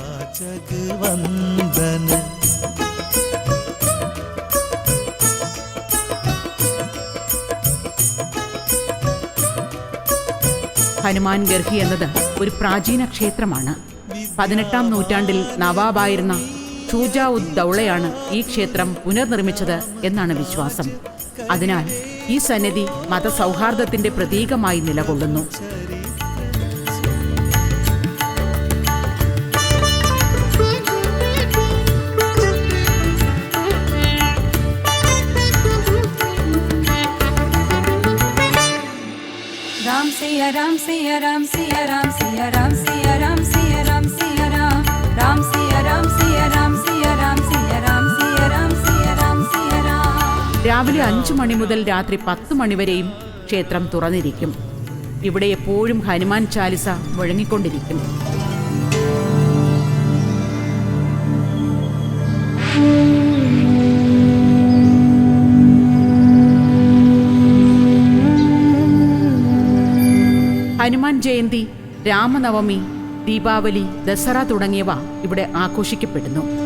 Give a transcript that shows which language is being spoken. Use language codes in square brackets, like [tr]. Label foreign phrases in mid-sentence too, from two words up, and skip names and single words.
[ml] ഹനുമാൻ ഗർഹി എന്നത് ഒരു പ്രാചീന ക്ഷേത്രമാണ്. 18-ാം നൂറ്റാണ്ടിൽ നവാബായിരുന്ന ഷൂജാ ഉദ് ദൗളയാണ് ഈ ക്ഷേത്രം പുനർനിർമ്മിച്ചത് എന്നാണ് വിശ്വാസം. അതിനാൽ ഈ സന്നിധി മതസൗഹാർദ്ദത്തിന്റെ പ്രതീകമായി നിലകൊള്ളുന്നു. राम सिया राम सिया राम सिया राम सिया राम सिया राम सिया राम सिया राम राम सिया राम सिया राम सिया राम सिया राम सिया राम सिया राम सिया राम. രാവിലെ 5 മണി മുതൽ രാത്രി 10 മണിവരെയും ക്ഷേത്രം തുറന്നിരിക്കും. ഇവിടെ എപ്പോഴും ഹനുമാൻ ചാലിസ മുഴങ്ങിക്കൊണ്ടിരിക്കും. ഹനുമാൻ ജയന്തി, രാമനവമി, ദീപാവലി, ദസറ തുടങ്ങിയവ ഇവിടെ ആഘോഷിക്കപ്പെടുന്നു.